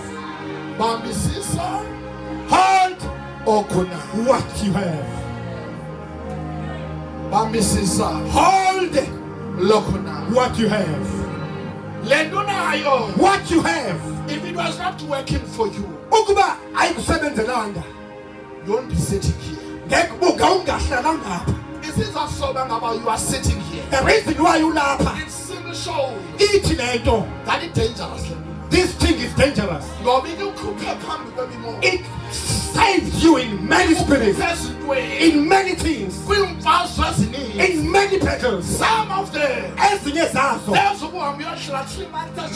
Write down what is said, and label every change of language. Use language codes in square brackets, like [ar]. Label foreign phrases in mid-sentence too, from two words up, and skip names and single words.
[en] Hold what you have. Hold what you have. What you have. If it was not working for you, [xh] Ukuba ayikusebenzelanga, [en] you won't be sitting here. [xh] ngekubuka ungahlalanga apha. [en] This is not so about you are sitting here. The reason why ulapha It simply shows [xh] ithi lento, [en] that it's dangerous. this thing is dangerous. It saves you in many spirits, in many things, in many battles. Some of them, [xh] Ezinye zazo [en] there's one we are 3 months